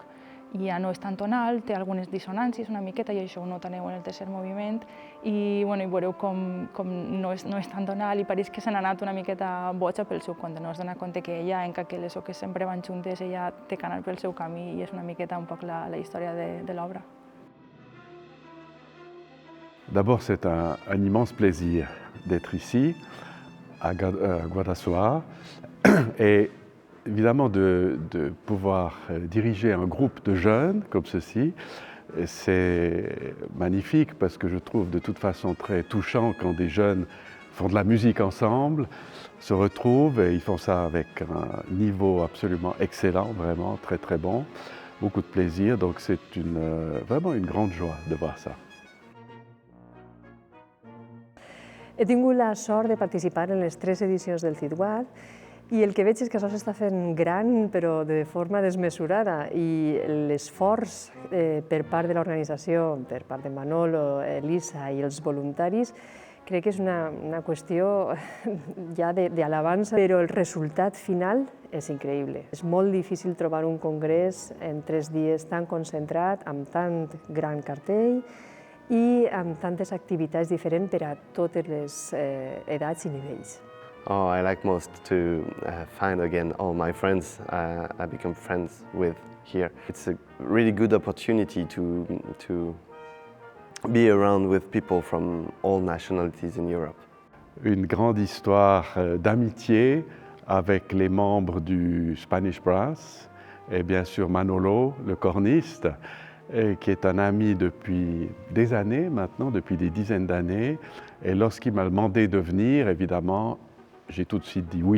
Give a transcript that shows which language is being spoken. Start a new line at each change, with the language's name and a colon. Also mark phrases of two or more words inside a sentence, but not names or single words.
Catalan: Ja no és tan tonal, té algunes dissonàncies una miqueta i això ho notareu en el tercer moviment i veureu com no és tan tonal i pareix que se n'ha anat una miqueta boja pel seu compte, no es dona compte que ella, encara que les oques sempre van juntes, ella té que anar pel seu camí i és una miqueta un poc la història de l'obra.
French: D'abord, c'est un immense plaisir d'être ici, à Guadassuar, et évidemment de pouvoir diriger un groupe de jeunes comme ceci. C'est magnifique parce que je trouve de toute façon très touchant quand des jeunes font de la musique ensemble, se retrouvent et ils font ça avec un niveau absolument excellent, vraiment très très bon, beaucoup de plaisir, donc c'est vraiment une grande joie de voir ça.
Catalan: He tingut la sort de participar en les 3 edicions del CIDWAD i el que veig és que això s'està fent gran però de forma desmesurada i l'esforç per part de l'organització, per part de Manolo, Elisa i els voluntaris, crec que és una qüestió ja d'alabança, però el resultat final és increïble. És molt difícil trobar un congrés en 3 dies tan concentrat, amb tant gran cartell i amb tantes activitats diferents per a totes les edats i nivells.
English: Oh, I like most to find again all my friends I become friends with here. It's a really good opportunity to be around with people from all nationalities in Europe.
French: Une grande histoire d'amitié avec les membres du Spanish Brass et bien sûr Manolo, le corniste, qui est un ami depuis des années maintenant, depuis des dizaines d'années. Et lorsqu'il m'a demandé de venir, évidemment, j'ai tout de suite dit oui.